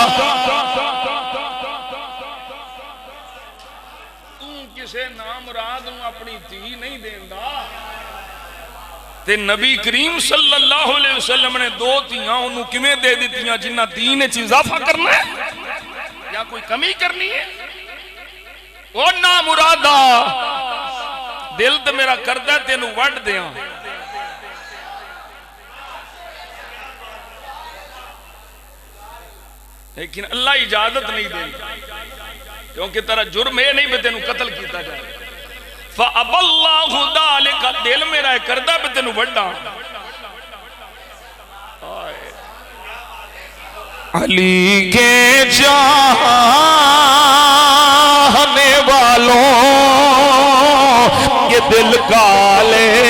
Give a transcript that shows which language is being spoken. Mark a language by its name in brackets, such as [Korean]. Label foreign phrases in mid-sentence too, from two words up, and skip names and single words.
[Punjabi] کسے نام مراد نو اپنی دھی نہیں دیندا تے نبی کریم صلی اللہ علیہ وسلم نے دو دھیاں انہوں کیویں دے دیتیاں جنہ دین وچ اضافہ کرنا ہے یا کوئی کمی کرنی ہے او نا مرادا دل تے میرا کردا تینوں وڈ دیاں لیکن اللہ اجازت نہیں دے کیونکہ تیرا جرم ہے نہیں بھی تینوں قتل کیتا جائے [Arabic] فَأَبَ اللَّهُ ذَلِكَ [Punjabi] دل میرا کردہ بھی تینوں وڈا [Urdu] علی کے چاہنے والوں یہ دل کالے